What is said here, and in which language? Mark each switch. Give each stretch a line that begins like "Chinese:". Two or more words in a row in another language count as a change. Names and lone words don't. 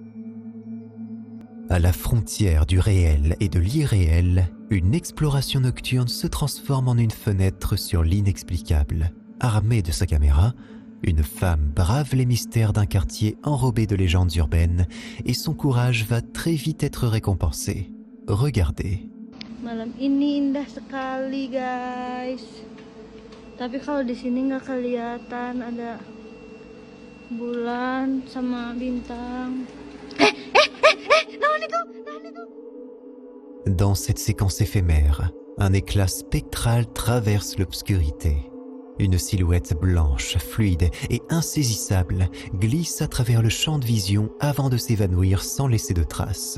French: À la frontière du réel et de l'irréel, une exploration nocturne se transforme en une fenêtre sur l'inexplicable. Armée de sa caméra, une femme brave les mystères d'un quartier enrobé de légendes urbaines et son courage va très vite être récompensé. Regardez.
Indonesian: Malam ini indah sekali, guys. Tapi kalau di sini nggak kelihatan ada bulan sama bintang.
French: Dans cette séquence éphémère, un éclat spectral traverse l'obscurité. Une silhouette blanche, fluide et insaisissable glisse à travers le champ de vision avant de s'évanouir sans laisser de traces.